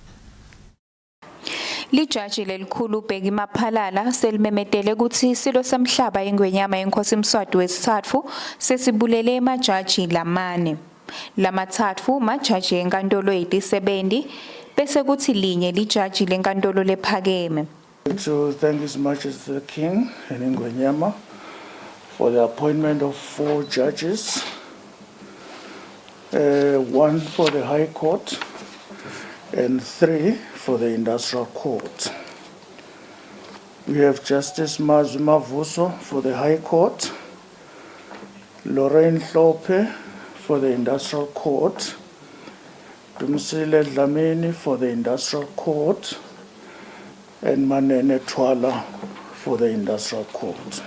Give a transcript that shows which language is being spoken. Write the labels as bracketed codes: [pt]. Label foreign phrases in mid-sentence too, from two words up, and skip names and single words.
[ss] Lijaji lelikhulu ubheki Maphalala selimemetele ukuthi silo semhlaba ingwenyama yenkosi Mswati wesithathu sesibulele emajaji lamane. Lamathathu majaji enkantolo yeti-70 bese kuthi linye lijaji lenkantolo lephakeme. [en] To thank His Majesty the King and Ingwenyama for the appointment of 4 judges, 1 for the High Court and 3 for the Industrial Court. We have Justice Mazuma Vuso for the High Court, Lorraine Hlope for the Industrial Court, Kusile Dlamini for the Industrial Court, and Manene Twala for the Industrial Court.